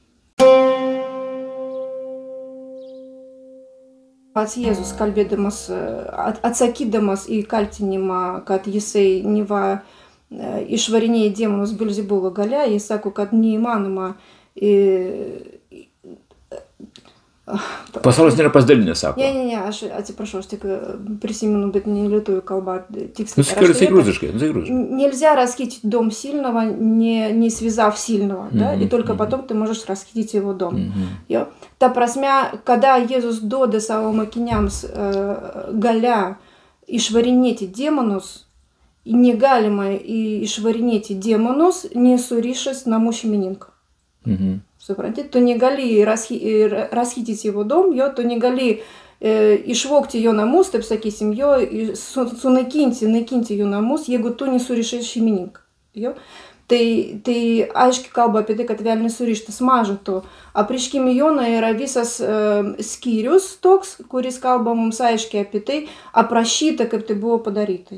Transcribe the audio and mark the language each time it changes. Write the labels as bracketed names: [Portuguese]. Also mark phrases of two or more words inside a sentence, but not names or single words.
[Lithuanian] Pats Jėzus kalbėdamas, atsakydamas į kaltinimą, kad jisai neva išvarinėja demonus Belzebulo galia, jis sako, kad neįmanoma. Pasaulis nėra pasidalinęs, sako. Ne, aš atsiprašau, aš tik приsimenu, bet не lietuvių kalba tiksliai. [Russian] Скажи русский. Нельзя расхитить дом сильного, не связав сильного, да? И только потом ты можешь расхитить его дом. [Lithuanian] Ta prasme, kada Jėzus duoda savo mokiniams galia išvarinėti demonus, negalima išvarinėti demonus, nesurišęs namų šeimininko. [Russian] Suprantate, [Lithuanian] tu negali [Russian] расхитить его дом, [Lithuanian] tu negali išvogti jo namus, taip sakysim, sunaikinti jo namus, jeigu tu nesurišai šeimininką. Tai aiškiai kalba apie tai, kad velnis surištas maža to. Apreiškime Jono yra visas skyrius toks, kuris kalba mums aiškiai apie tai, aprašyta, kaip tai buvo padaryta.